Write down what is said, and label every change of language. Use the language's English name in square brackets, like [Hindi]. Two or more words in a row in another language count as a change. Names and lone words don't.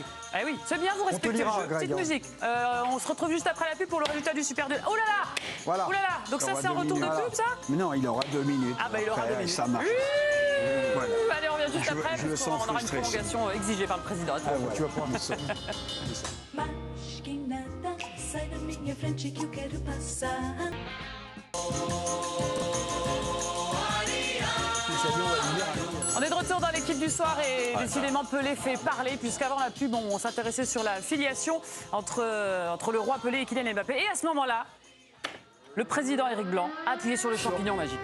[French] Eh oui, c'est bien, vous respectez le jeu. Petite musique. On se retrouve juste après la pub pour le résultat du Super 2. Oh là là! Voilà. Oh là là! Donc ça, c'est un retour de pub, ça? Mais non, il aura 2 minutes. Ah bah il aura 2 minutes. Ça marche. Voilà. Allez, on revient juste après, parce qu'on aura une prolongation exigée par le président. Tu vas pouvoir [Portuguese] Mas que nada, sai da minha frente que eu quero passar. [French] On est de retour dans l'équipe du soir et décidément Pelé fait parler, puisqu'avant la pub, on s'intéressait sur la filiation entre le roi Pelé et Kylian Mbappé. Et à ce moment-là, le président Éric Blanc a appuyé sur le champignon magique.